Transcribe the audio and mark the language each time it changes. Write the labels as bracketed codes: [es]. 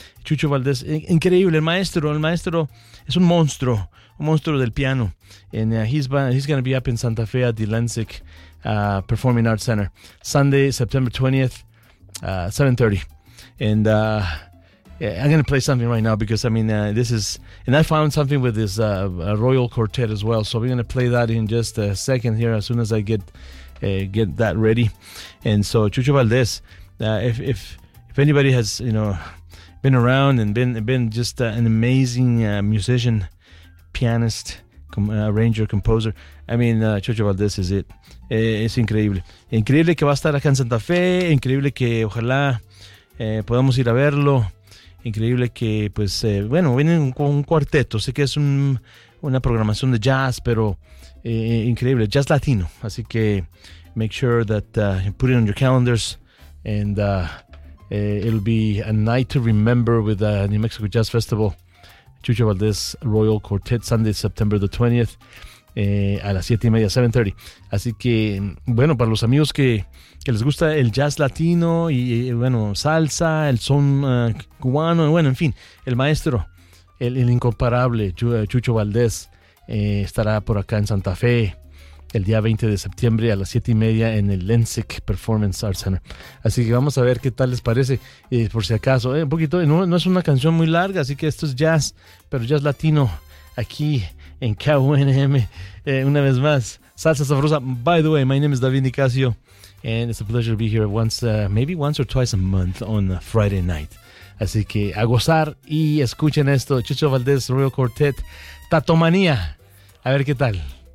[es] Chucho Valdez, increíble, el maestro es un monstruo. Monstruo del piano, [en] and he's going to be up in Santa Fe at the Lensic Performing Arts Center, Sunday, September 20th, 7:30, and yeah, I'm going to play something right now because, I mean, this is, and I found something with this Royal Quartet as well, so we're going to play that in just a second here as soon as I get that ready, and so Chucho Valdez, if anybody has, you know, been around and been just an amazing musician, pianist, arranger, composer. I mean, Chucho Valdez is it. [es] Es increíble. Increíble que va a estar acá en Santa Fe. Increíble que ojalá podamos ir a verlo. Increíble que, pues, bueno, viene con un cuarteto. Sé que es una programación de jazz, pero increíble. Jazz latino. Así que [en] make sure that you put it on your calendars. And it'll be a night to remember with the New Mexico Jazz Festival. Chucho Valdez Royal Quartet, Sunday, September the 20th, [es] a las 7:30, [en] 7:30. [es] Así que, bueno, para los amigos que les gusta el jazz latino y, bueno, salsa, el son cubano, bueno, en fin, el maestro, el incomparable Chucho Valdez estará por acá en Santa Fe el día 20 de septiembre a las 7:30 en el Lensic Performance Arts Center. Así que vamos a ver qué tal les parece, por si acaso, un poquito, no es una canción muy larga, así que esto es jazz, pero jazz latino, aquí en KUNM, una vez más, salsa sabrosa. [en] By the way, my name is David Nicasio, and it's a pleasure to be here maybe once or twice a month on a Friday night. [es] Así que a gozar y escuchen esto, Chucho Valdez, Royal Quartet, Tatomanía, a ver qué tal.